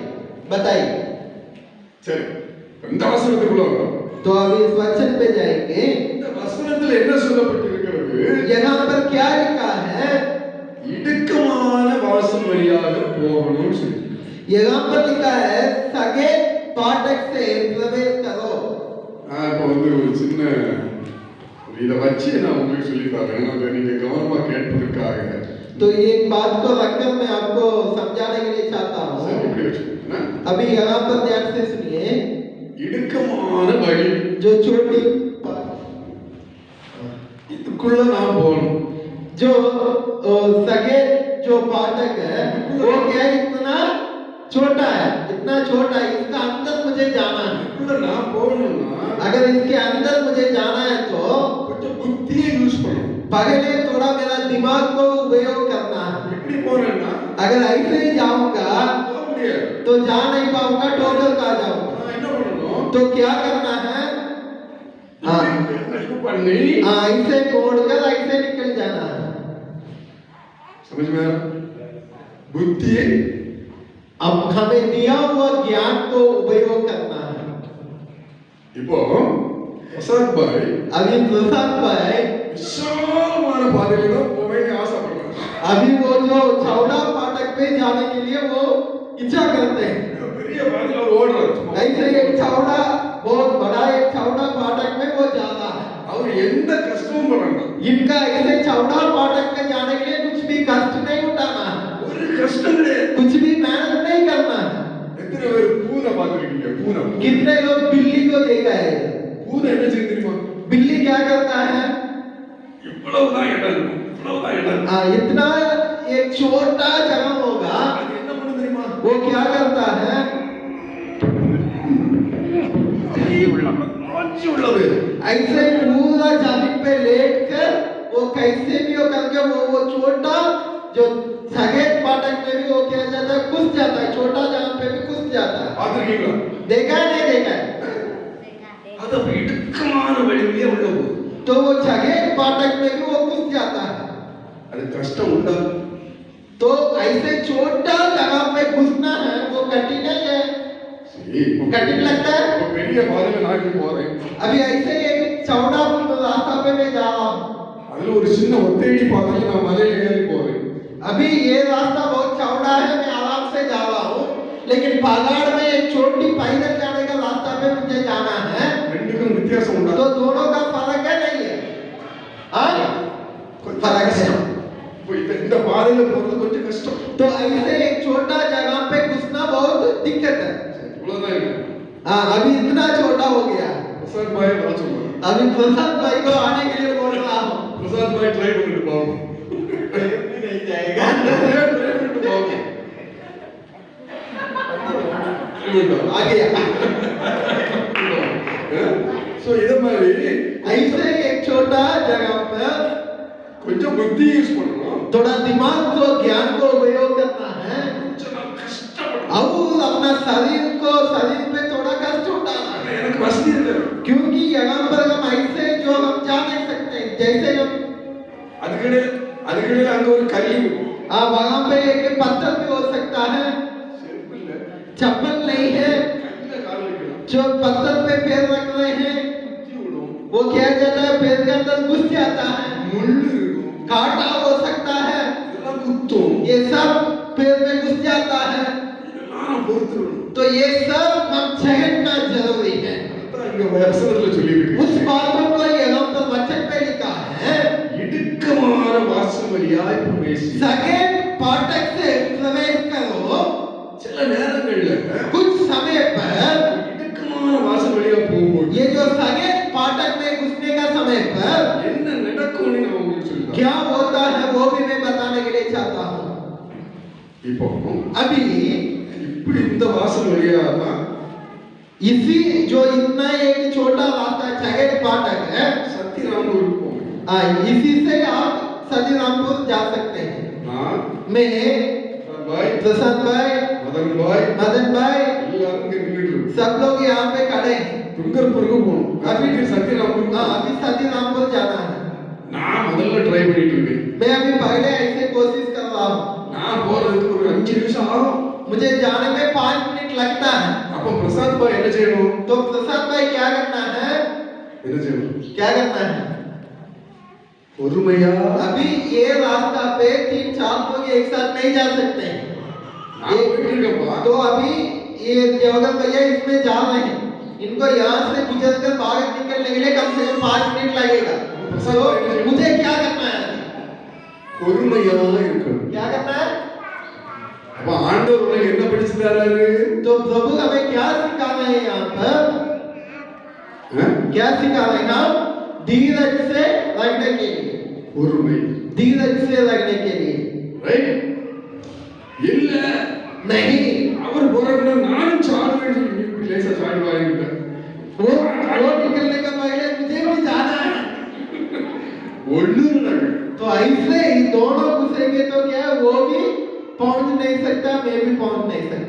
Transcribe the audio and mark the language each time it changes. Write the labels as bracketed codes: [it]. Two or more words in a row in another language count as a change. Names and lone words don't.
[hi] बताइए। [ta] சரி, இந்த வசனத்துக்குள்ள வரோம்। [hi] तो अब इस वचन पे जाएंगे। [ta] இந்த வசனத்துல என்ன சொல்லப்பட்டிருக்கிறது? [hi] यहाँ पर क्या लिखा है? [ta] இடுக்கமான வாசல் வழியாக போகணும்னு சொல்லி। [hi] यहाँ पर लिखा है सगे फाटक से प्रवेश करो। [ta] நான் இப்போ வந்து ஒரு சின்ன இதை வச்சு நான் உங்களுக்கு சொல்லி தரேன், அதை நீங்க கவனமா கேட்பதற்காக। [hi] तो एक बात को रखकर मैं आपको समझाने के लिए चाहता [ta] சரி, [hi] हूँ। [ta] இப்படி வச்சுக்கோங்க। [hi] अभी यहाँ पर ध्यान से सुनिए। [ta] இடுக்கமான வழி, [hi] जो छोटी [ta] இதுக்குள்ள நான் போகணும்। [hi] जो सगे जो फाटक है वो क्या इतना छोटा है, इतना छोटा है, इसका अंदर मुझे जाना है। [ta] இதுக்குள்ள நான் போகணும்னா [hi] अगर इसके अंदर मुझे जाना है तो [ta] கொஞ்சம் புத்தியை யூஸ் பண்ணணும்। [hi] पहले थोड़ा मेरा दिमाग को उपयोग करना है। [ta] எப்படி போறேன்னா [hi] अगर ऐसे ही जाऊंगा [ta] போக முடியாது। [hi] तो जा नहीं पाऊंगा, टोटल का जाऊंगा। [ta] நான் என்ன பண்ணணும்? [hi] तो क्या करना है? हाँ [ta] இது பண்ணி [hi] हाँ, ऐसे मोड़कर ऐसे निकल जाना है। समझ में आया? बुद्धि अब हमें दिया हुआ ज्ञान को उपयोग करना है। [ta] இப்போ பிரசாத் பாய் [hi] अभी प्रसाद भाई [ta] விசாலமான பாதையில தான் போவேன்னு ஆசைப்படுறாங்க। [hi] अभी वो जो चौड़ा फाटक पे जाने के लिए वो इच्छा करते हैं। [ta] பெரிய பாதையில அவர் ஓடுறாரு। [hi] ऐसे एक चौड़ा, बहुत बड़ा एक चौड़ा फाटक में वो जा रहा है। [ta] அவர் எந்த கஷ்டமும் படாங்க, [hi] इनका ऐसे चौड़ा फाटक में जाने के लिए कुछ भी कष्ट नहीं उठाना है, [ta] ஒரு கஷ்டம் கிடையாது। [hi] कुछ भी मेहनत नहीं करना है। [ta] எத்தனை பேர் பூனை பார்த்திருக்கீங்க? பூனை [hi] कितने लोग बिल्ली को देखा है? [ta] பூனை என்ன செய்யும் தெரியுமா? [hi] बिल्ली क्या करता है? [ta] இவ்வளவுதான் இடம் இருக்கும், இவ்வளவுதான் இடம் இருக்கும்। [hi] हाँ, इतना एक छोटा जगह होगा, [ta] அது என்ன பண்ணு தெரியுமா? [hi] वो क्या करता है? [ta] ஆட்சி உள்ளது [hi] ऐसे पूरा जमीन पे लेट कर वो कैसे भी हो करके वो छोटा जो सगेत फाटक में भी वो क्या जाता है, घुस जाता है। छोटा जगह पे भी [ta] பார்த்திருக்கீங்களா? [hi] देखा है नहीं देखा है? [ta] அது அப்ப இடுக்கமான வழியிலே உள்ள போகுது. [hi] तो वो जगह फाटक में भी वो घुस जाता है। [ta] அது கஷ்டம் உண்டாகும். [hi] तो ऐसे छोटा जगह पे घुसना है वो कठिन नहीं है। [ta] சரி, [hi] कठिन लगता है। [ta] ஒரு பெரிய பாதையில நான் இப்படி போறேன். [hi] अभी ऐसे एक चौड़ा रास्ता पे मैं जा रहा हूँ। [ta] அதுல ஒரு சின்ன ஒத்தையடி பாதையில நான் மலையில ஏறி போறேன். [hi] अभी ये रास्ता बहुत चौड़ा है, मैं आराम से जा रहा हूँ, लेकिन पहाड़ में एक छोटी पैदल जाने का रास्ता पे मुझे जाना है। [ta] ரெண்டுக்கும் வித்தியாசம் உண்டா? [hi] तो दोनों का फर्क है नहीं है? हाँ, फर्क है। [ta] இப்போ இந்த பாதையில போறது கொஞ்சம் கஷ்டம். [hi] तो ऐसे एक छोटा जगह पे घुसना बहुत दिक्कत है। [ta] இவ்வளவுதான் இருக்கு. [hi] हाँ, अभी इतना छोटा हो गया। [ta] பிரசாத் பாய் வர சொல்லுங்க. [hi] अभी प्रसाद भाई को आने के लिए बोल रहा हूँ। [ta] பிரசாத் பாய் ட்ரை பண்ணிட்டு பாவம். [hi] नहीं जाएगा। [ta] ட்ரை பண்ணிட்டு பாவம். [hi] आ गया। [ta] சோ இத மாதிரி [hi] ऐसे एक छोटा जगह पर [ta] கொஞ்சம் புத்தி யூஸ் பண்ணணும். [hi] थोड़ा दिमाग को ज्ञान को उपयोग करना है [ta] கொஞ்சம் நான் கஷ்டப்படணும். [hi] और अपना शरीर पे थोड़ा कष्ट उठाना है, [ta] எனக்கு வசதி இல்லை. [hi] क्योंकि यहाँ पर हम ऐसे जो हम जा नहीं सकते, जैसे हम [ta] அதுக்கிடையில அங்க ஒரு கல்லி இருக்கும். [hi] वहाँ पे एक पत्थर भी हो सकता है, [ta] செருப்பு இல்ல. [hi] चप्पल नहीं है, [ta] கல்ல கால் வைக்கலாம். [hi] जो पत्थर पे पैर रख रहे हैं [ta] குத்தி விடும். [hi] वो क्या जाता है, पैर के अंदर घुस जाता है, [ta] முள்ளு இருக்கும். [hi] कांटा हो सकता है, [ta] இதெல்லாம் குத்தும். [hi] ये सब पैर में घुस जाता है। [ta] இதெல்லாம் நான் பொறுத்துக்கணும். [hi] तो ये सब हम झेलना जरूरी है। [ta] அதான் இங்க வசனத்துல சொல்லியிருக்கு. [hi] उस बातों को यहाँ पर वचन में लिखा है, [ta] இடுக்கமான வாசல் வழியாய் பிரவேசி. [hi] सगेट फाटक से प्रवेश करो। [ta] சில நேரங்கள்ல [hi] कुछ समय पर [ta] இடுக்கமான வாசல் வழியா போகும்போது [hi] ये जो सगेट फाटक में घुसने का समय पर [ta] என்ன நடக்கும்னு நான் உங்களுக்கு சொல்றேன். [hi] क्या होता है वो भी मैं बताने के लिए चाहता हूँ। [ta] இப்போ [hi] अभी [ta] இப்படி இந்த வாசல் வழியா தான் [hi] इसी जो इतना एक छोटा रास्ता सगेट फाटक है, [ta] சத்தியராமூருக்கு போகணும். [hi] इसी से आप सतीरामपुर जा सकते हैं। [ta] நான் [hi] मैं [ta] பாய் [hi] प्रसाद भाई, [ta] மதன் பாய் [hi] मदन भाई, [ta] எல்லாரும் இங்க நின்னுட்டு இருக்கோம். [hi] सब लोग यहाँ पे खड़े हैं। [ta] துங்கர்பூருக்கு போகணும். [hi] अभी [ta] சத்தியராமூருக்கு [hi] हाँ, अभी सतीरामपुर जाना है। [ta] நான் முதல்ல ட்ரை பண்ணிட்டு இருக்கேன். [hi] मैं अभी पहले ऐसे कोशिश कर रहा हूँ। [ta] நான் போறதுக்கு ஒரு 5 நிமிஷம் ஆகும். [hi] मुझे जाने में 5 मिनट लगता है। [ta] அப்ப பிரசாத் பாய் என்ன செய்யணும்? [hi] तो प्रसाद भाई क्या करना है? [ta] என்ன செய்யணும்? [hi] क्या करना है? [ta] பொறுமையா [hi] अभी ये रास्ता पे 3-4 लोग एक साथ नहीं जा सकते हैं। [ta] நான் போயிட்டு இருக்கேன்ப்பா. [hi] तो अभी ये देवगन भैया इसमें जा रहे हैं, इनको यहाँ से गुजर कर बाहर निकलने के लिए कम से कम 5 मिनट लगेगा। तो मुझे क्या करना है? [ta] பொறுமையா இருக்கணும். [hi] क्या करना है? [ta] அப்ப ஆண்டவர் உனக்கு என்ன படிச்சு தராரு? [hi] तो प्रभु हमें क्या सिखा रहे हैं यहाँ पर? क्या सिखा रहे हैं हम? धीरज से लगने के लिए, [ta] பொறுமை. [hi] धीरज से लगने के लिए [ta] ரைட்? இல்ல [hi] नहीं। [ta] அவர் போறதுல நானும் சாடுவேன்னு சொல்லி லேசா சாடி வாங்கிட்ட. [hi] वो निकलने का पहले मुझे भी जाना है। [ta] ஒண்ணு நடக்கும். [hi] तो ऐसे ही दोनों घुसेंगे तो क्या है, वो भी पहुंच नहीं सकता, मैं भी पहुंच नहीं सकता।